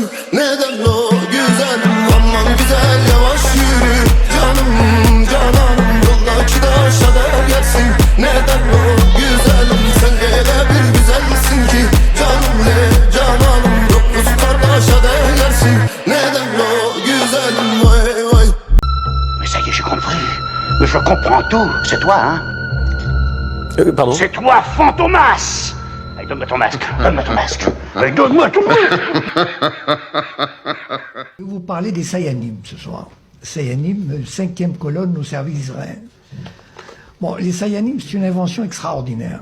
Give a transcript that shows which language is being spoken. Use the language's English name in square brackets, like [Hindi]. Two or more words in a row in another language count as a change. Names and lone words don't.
[Turkish] Neden o güzelim, aman güzel yavaş yürü canım cananım, yoldaki taşa değersin. Neden o güzelim, sen öyle bir güzelsin ki canım le cananım, dokuz kardeşe değersin. Neden o güzelim, vay vay. [French] Mais ça y est, j'ai compris. Mais je comprends tout. C'est toi, hein? Pardon? C'est toi, Fantomas! Allez, donne-moi ton masque. Donne-moi ton masque. Allez, donne-moi ton masque. Je vais vous parler des Sayanim ce soir. Sayanim, 5e colonne au service d'Israël. Bon, les Sayanim, c'est une invention extraordinaire.